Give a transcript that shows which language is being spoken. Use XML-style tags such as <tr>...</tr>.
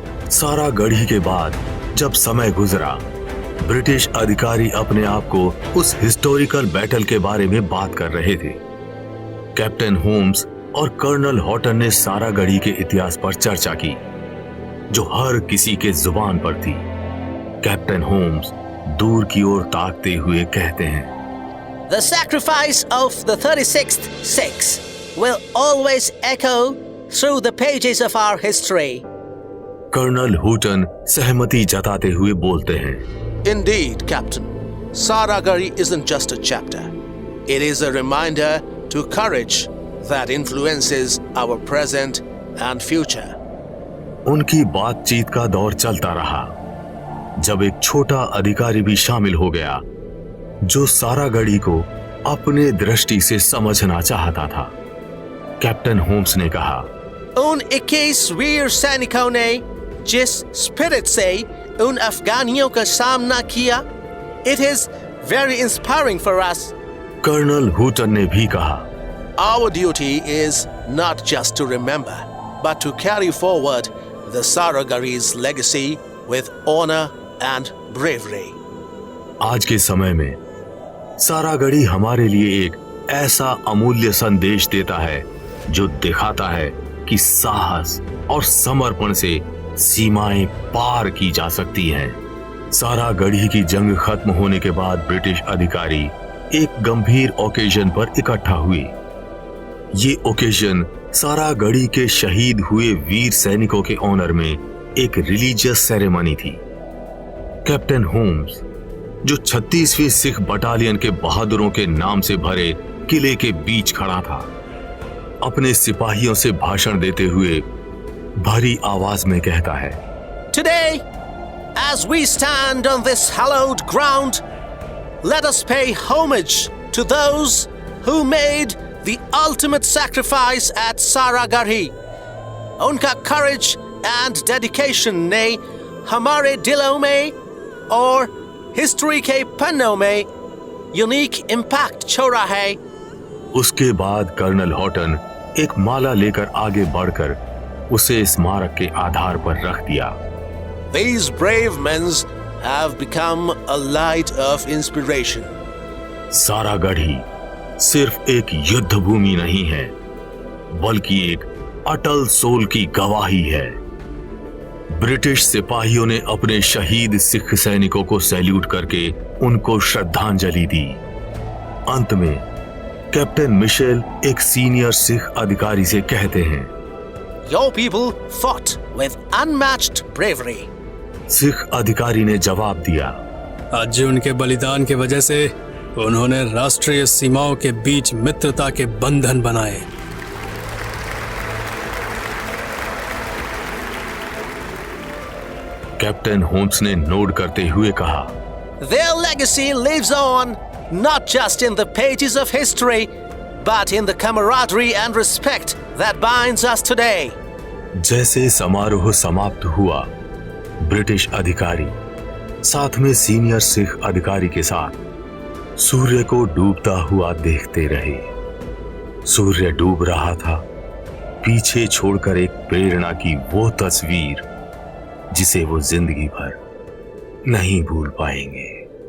<hi>सारा गढ़ी के बाद जब समय गुजरा, ब्रिटिश अधिकारी अपने आप को उस हिस्टोरिकल बैटल के बारे में बात कर रहे थे। कैप्टन होम्स और कर्नल हॉटन ने सारा गढ़ी के इतिहास पर चर्चा की, जो हर किसी के जुबान पर थी। कैप्टन होम्स दूर की ओर ताकते हुए कहते हैं,</hi> <en>The sacrifice of the 36th Sikhs will always echo through the pages of our history.</en> <hi>Colonel Hutton सहमति जताते हुए बोलते हैं।</hi> <en>Indeed, Captain. Saragari isn't just a chapter. It is a reminder to courage that influences our present and future.</en> <hi>उनकी बातचीत का दौर चलता रहा, जब एक छोटा अधिकारी भी शामिल हो गया जो सारागढ़ी को अपने दृष्टि से समझना चाहता था। कैप्टन होम्स ने कहा, उन 21 वीर सैनिकों ने जिस स्पिरिट से उन अफगानियों का सामना किया,</hi> <en>it is very inspiring for us.</en> <hi>Colonel Hutton ने भी कहा,</hi> <en>Our duty is not just to remember, but to carry forward the Saragari's legacy with honor and bravery.</en> <hi>आज के समय में सारागढ़ी हमारे लिए एक ऐसा अमूल्य संदेश देता है जो दिखाता है कि साहस और समर्पण से सीमाएं पार की जा सकती हैं। सारागढ़ी की जंग खत्म होने के बाद ब्रिटिश अधिकारी एक गंभीर ओकेजन पर इकट्ठा हुए। ये ओकेजन सारागढ़ी के शहीद हुए वीर सैनिकों के ऑनर में एक रिलीजियस सेरेमनी थी। कैप्टन होम्स, जो 36वीं सिख बटालियन के बहादुरों के नाम से भरे किले के बीच खड़ा था, अपने सिपाहियों से भाषण देते हुए भारी आवाज में कहता है,</hi> <en>Today, as we stand on this hallowed ground, let us pay homage to those who made the ultimate sacrifice at Saragari.</en> <hi>उनका</hi> <en>courage and dedication</en> <hi>ने हमारे दिलों में और हिस्ट्री के पन्नों में यूनिक इम्पैक्ट छोड़ा है। उसके बाद कर्नल हॉटन एक माला लेकर आगे बढ़कर उसे स्मारक के आधार पर रख दिया।</hi> <en>These brave men have become a light of inspiration.</en> <hi>Saragarhi सिर्फ एक युद्ध भूमि नहीं है, बल्कि एक अटल सोल की गवाही है। ब्रिटिश सिपाहियों ने अपने शहीद सिख सैनिकों को सैल्यूट करके उनको श्रद्धांजलि दी। अंत में कैप्टन मिशेल एक सीनियर सिख अधिकारी से कहते हैं,</hi> <en>Your people fought with unmatched bravery.</en> <hi>Sikh अधिकारी ने जवाब दिया, आज उनके बलिदान की वजह से उन्होंने राष्ट्रीय सीमाओं के बीच मित्रता के बंधन बनाए। कैप्टन होम्स ने नोट करते हुए कहा,</hi> <en>Their legacy lives on, not just in the pages of history, but in the camaraderie and respect that binds us today.</en> <hi>जैसे समारोह समाप्त हुआ, ब्रिटिश अधिकारी साथ में सीनियर सिख अधिकारी के साथ सूर्य को डूबता हुआ देखते रहे। सूर्य डूब रहा था, पीछे छोड़कर एक प्रेरणा की वो तस्वीर जिसे वो जिंदगी भर नहीं भूल पाएंगे।</hi>